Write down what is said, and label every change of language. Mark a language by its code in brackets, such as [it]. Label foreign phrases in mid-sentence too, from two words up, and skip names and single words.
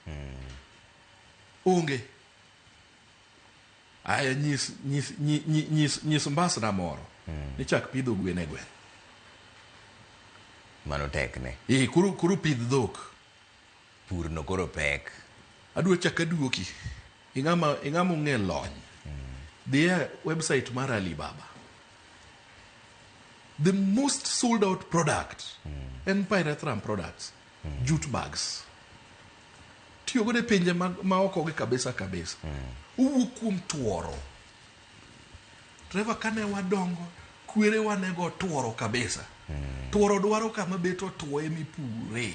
[luo] Onge. Aya nyis mbasna moro. Ni chak pidho gwen e gweng'. Mano tek ne. Kuro pidh dhok. Pur no koro pek. Adwa chak aduoki. Ing'ama ong'e lony. [en] Dhie website mar Alibaba. The most sold out product en pyrethrum products. Jute bags. [luo] Tiyo gode pinje ma oko gi kabisa. Uwuok kuom tuoro. Trevor kane wadongo kwere wanego tuoro kabisa. Tuoro dwaro kama beto tuoe mipure.